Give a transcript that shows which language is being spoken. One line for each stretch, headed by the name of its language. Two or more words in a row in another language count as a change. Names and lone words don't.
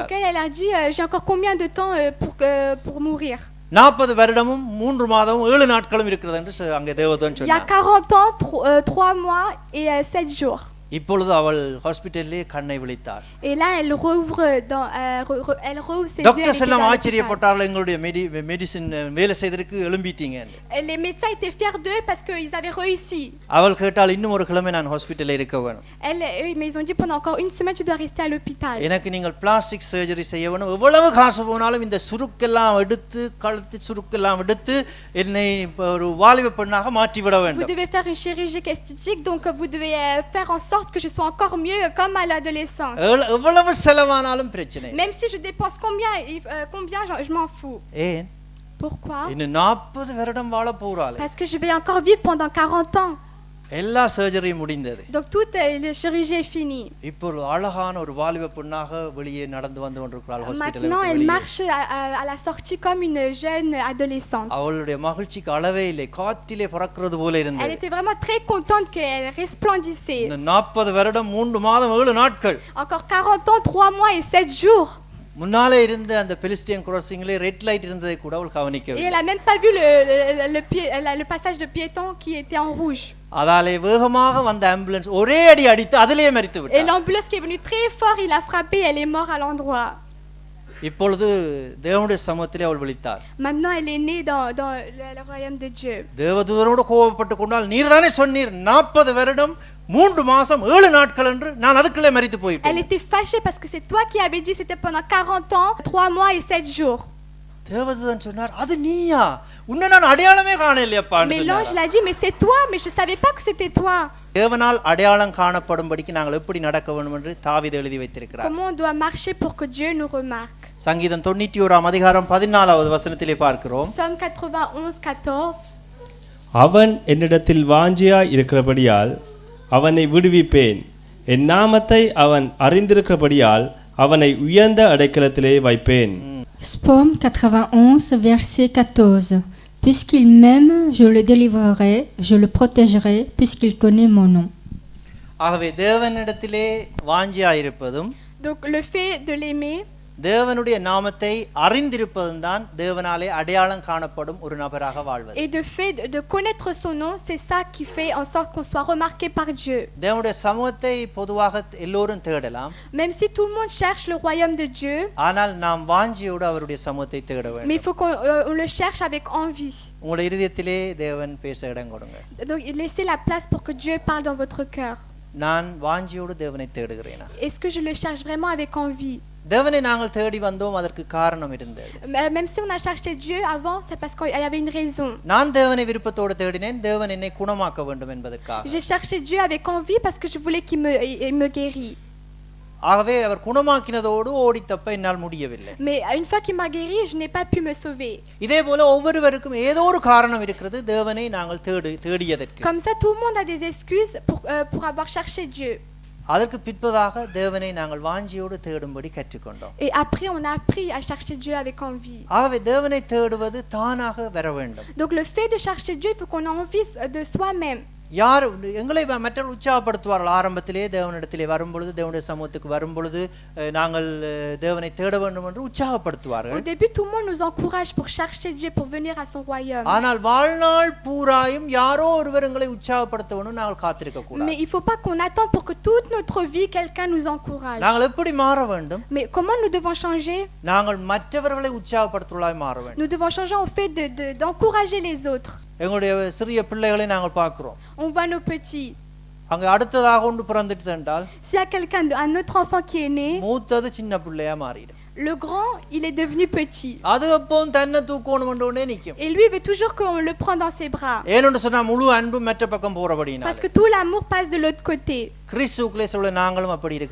French: Donc elle a dit j'ai encore combien de temps pour mourir?
Tamil: 40 வருடமும் 3 மாதமும் 7 நாட்களும் இருக்கிறது என்று அங்கே தேவதூதன் சொன்னார்.
French: Il y a 40 ans, 3 mois et 7 jours.
Tamil: இப்பொழுது அவள் ஹாஸ்பிடல்லே கண்ணை விழித்தார்.
French: Et là elle rouvre elle rouvre ses yeux.
Tamil: டாக்டர்ஸ் எல்லாம் ஆச்சரியப்பட்டார்கள், எங்களுடைய மெடிசின் வேலை செய்ததற்கு எழும்பிட்டீங்க.
French: Les médecins étaient fiers d'eux parce que ils avaient réussi.
Tamil: அவள் கேட்டால், இன்னும் ஒரு கிழமை நான் ஹாஸ்பிடல்ல இருக்க வேணும்.
French: Mais ils ont dit pendant encore une semaine tu dois rester à l'hôpital.
Tamil: எனக்கு நீங்கள்
English: plastic surgery
Tamil: செய்ய வேணும், எவ்வளவு காசு போனாலும் இந்த சுருக்கெல்லாம் எடுத்து கழுத்து சுருக்கெல்லாம் எடுத்து என்னை ஒரு வாலிப பெண்ணாக மாற்றி விட வேண்டும்.
French: Vous devez faire une chirurgie esthétique, donc vous devez faire en sorte que je sois encore mieux comme à l'adolescence.
Tamil: எவ்வளவு செலவானாலும் பிரச்சனை.
French: Même si je dépense combien je m'en fous.
Tamil: ஏன்?
French: Pourquoi?
Tamil: இன்னும் 40 வருடம் வாழ போறாளே.
French: Parce que je vais encore vivre pendant 40 ans.
Tamil: எல்லா சர்ஜரியும் முடிந்தது.
French: Donc toute la chirurgie est finie.
Tamil: இப்போ ஒரு அழகான ஒரு வாலிப பெண்ணாக வெளியே நடந்து வந்து கொண்டிருக்கிறாள் ஹாஸ்பிடல்ல.
French: Maintenant elle marche à la sortie comme une jeune adolescente.
Tamil: அவளுடைய மகிழ்ச்சிக்கு அளவே இல்லை, காற்றிலே பறக்கிறது போல இருந்தது.
French: Elle était vraiment très contente qu'elle resplendissait.
Tamil: 40 வருடம் 3 மாதம் 7 நாட்கள்.
French: Encore 40 ans 3 mois et 7 jours.
Tamil: முன்னாலே இருந்த அந்த
English: pedestrian crossingல red light
Tamil: இருந்ததை கூட அவள் கவனிக்கவில்லை.
French: Et elle a même pas vu le passage de piétons qui était en rouge.
Tamil: அதாலே வேகமாக வந்த ஆம்புலன்ஸ் ஒரே அடி அடித்து அதிலேயே மரித்து Et விட்டார்.
French: l'ambulance qui est venue très fort, il a frappé, elle est morte à l'endroit.
Tamil: இப்பொழுது தேவனுடைய சமூகத்திலே அவள் விழித்தார்.
French: Maintenant elle est née dans le royaume de Dieu.
Tamil: தேவதூதனோடு கோபப்பட்டு கொண்டால், நீர்தானே சொன்னீர் 40 வருடம் 3 மாதம் 7 நாட்கள் என்று, நான் அதுக்குள்ளே மரித்து போயிட்டேன்.
French: Elle était fâchée parce que c'est toi qui avais dit c'était pendant 40 ans, 3 mois et 7 jours.
Tamil: தேவதூதன் சொன்னார், அது நீயா? உன்னை நான் அடையாளமே காணலையப்பா Mais என்று l'ange சொன்னார்.
French: l'a dit mais c'est toi, mais je savais pas que c'était toi.
Tamil: தேவனால் அடையாளம் காணப்படும்படிக்கு நாங்கள் எப்படி நடக்க வேண்டும் என்று தாவீது எழுதி வைத்திருக்கிறார்.
French: Comment on doit marcher pour que Dieu nous remarque?
Tamil: சங்கீதம் 91 அதிகாரம் 14வது வசனத்திலே பார்க்கிறோம்.
French: Psaume 91:14.
Tamil: அவன் என்னிடத்தில் வாஞ்சியாய் இருக்கிறபடியால் அவனை விடுவிப்பேன், என் நாமத்தை அவன் அறிந்திருக்கிறபடியால் அவனை உயர்ந்த அடைக்கலத்திலே வைப்பேன்.
French: Psaume 91, verset 14. Puisqu'il m'aime, je le délivrerai, je le protégerai, puisqu'il connaît mon nom.
Tamil: ஆகவே தேவனிடத்திலே வாஞ்சியாயிருப்பதும்
French: Donc le fait de l'aimer,
Tamil: தேவனுடைய நாமத்தை அறிந்திருப்பதும் தான் தேவனாலே அடையாளம் காணப்படும் ஒரு நபராக வாழ்வது.
French: et de fait de connaître son nom, c'est ça qui fait en sorte qu'on soit remarqué par Dieu.
Tamil: தேவனுடைய சமூகத்தை பொதுவாக எல்லோரும் தேடலாம்.
French: Même si tout le monde cherche le royaume de Dieu,
Tamil: ஆனால் நாம் வாஞ்சியோடு அவருடைய சமூகத்தை தேட mais வேண்டும்.
French: il faut qu'on on le cherche avec envie.
Tamil: உங்களுடைய இதயத்திலே தேவன் பேச இடம் கொடுங்க.
French: Donc laissez la place pour que Dieu parle dans votre cœur.
Tamil: நான் வாஞ்சியோடு தேவனை தேடுகிறேனா?
French: Est-ce que je le cherche vraiment avec envie?
Tamil: தேவனை நாங்கள் தேடி வந்தோம், அதற்கு காரணம் இருந்தது.
French: Même si on a cherché Dieu avant, c'est parce qu'il y avait une raison.
Tamil: நான் தேவனை விருப்பத்தோடு தேடினேன், தேவன் என்னை குணமாக்க வேண்டும் என்பதற்காக.
French: J'ai cherché Dieu avec envie parce que je voulais qu'il me guérisse.
Tamil: ஆகவே அவர் குணமாக்கினதோடு ஓடி தப்ப என்னால் முடியவில்லை.
French: Mais une fois qu'il m'a guéri, je n'ai pas pu me sauver.
Tamil: இதே போல ஒவ்வொருவருக்கும் ஏதோ ஒரு காரணம் இருக்கிறது தேவனை நாங்கள் தேடியதற்கு.
French: Comme ça, tout le monde a des excuses pour avoir cherché Dieu.
Tamil: அதற்கு பிற்பதாக தேவனை நாங்கள் வாஞ்சியோடு தேடும்படி கற்றுக்கொண்டோம்.
French: Et après, on a appris à chercher Dieu avec envie.
Tamil: ஆகவே தேவனை தேடுவது தானாக வர வேண்டும்.
French: Donc le fait de chercher Dieu, il faut qu'on ait envie de soi-même.
Tamil: யார் எங்களை மற்றவர்கள் உற்சாகப்படுத்துவார்கள். ஆரம்பத்திலே தேவனிடத்திலே வரும்பொழுது, தேவனுடைய சமூகத்துக்கு வரும்பொழுது நாங்கள் தேவனை தேட வேண்டும் என்று உற்சாகப்படுத்துவார்கள்.
French: Au début, tout le monde nous encourage pour chercher Dieu, pour venir à son royaume.
Tamil: ஆனால் வாழ்நாள் பூராயும் யாரோ ஒருவர் எங்களை உற்சாகப்படுத்த வேண்டும் நாங்கள் காத்திருக்க கூடாது.
French: Mais il faut pas qu'on attende pour que toute notre vie quelqu'un nous encourage.
Tamil: நாங்கள் எப்படி மாற வேண்டும்?
French: Mais comment nous devons changer?
Tamil: நாங்கள் மற்றவர்களை உற்சாகப்படுத்துவதாய் மாற வேண்டும்.
French: Nous devons changer en fait d'encourager les autres.
Tamil: எங்களுடைய சிறிய பிள்ளைகளை நாங்கள் பார்க்கிறோம்.
French: On voit nos petits.
Tamil: அங்க அடுத்ததாக ஒன்று பிறந்துட்டு என்றால்
French: S'il y a un autre enfant qui est né,
Tamil: மூத்தது சின்ன பிள்ளையா மாறிடும்.
French: Le grand, il est devenu petit.
Tamil: அது எப்பவும் தன்னை தூக்கணும்ன்றே நிக்கும்.
French: Et lui, il veut toujours qu'on le prenne dans ses bras.
Tamil: ஏனென்று சொன்னா முழு அன்பு மற்ற பக்கம் போறபடினால.
French: Parce que tout l'amour passe de l'autre côté.
Tamil: கிறிஸ்துவுக்குள்ளே சொல்ல நாங்களும் அப்படி இருக்க